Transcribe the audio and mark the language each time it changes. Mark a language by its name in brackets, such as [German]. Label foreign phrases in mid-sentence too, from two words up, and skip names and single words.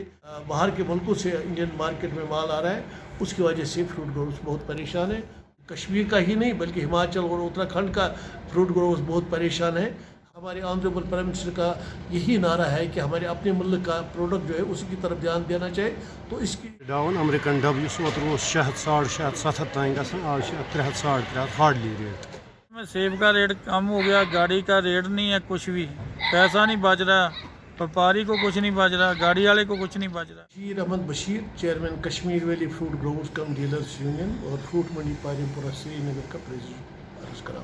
[Hindi] बाहर के मुल्कों से इंडियन मार्केट में माल आ रहा है, उसकी वजह से [English] fruit growers [Hindi] बहुत परेशान है। कश्मीर का ही नहीं बल्कि हिमाचल और उत्तराखंड का [English] fruit growers [Hindi] बहुत परेशान है। हमारे [English] honourable prime minister [Hindi] का यही नारा है कि हमारे अपने मुल्क का प्रोडक्ट जो है उसी की तरफ ध्यान देना चाहिए। तो इसकी [Kashmiri] डाउन अमेरिकन डब ओतर 600 600 700 तान गसन, [Hindi] आज 300 350 [English] hardly rate [Hindi] में सेब का रेट कम हो गया, गाड़ी का रेट नहीं है, कुछ भी पैसा नहीं बच रहा, व्यापारी को कुछ नहीं बच रहा, गाड़ी वाले को कुछ नहीं बच रहा। बशीर अहमद बशीर, चेयरमैन कश्मीर वैली फ्रूट ग्रोवर्स कम डीलर्स यूनियन और फ्रूट मंडी पाजीपुरा श्रीनगर का प्रेसिडेंट अर्ज करा।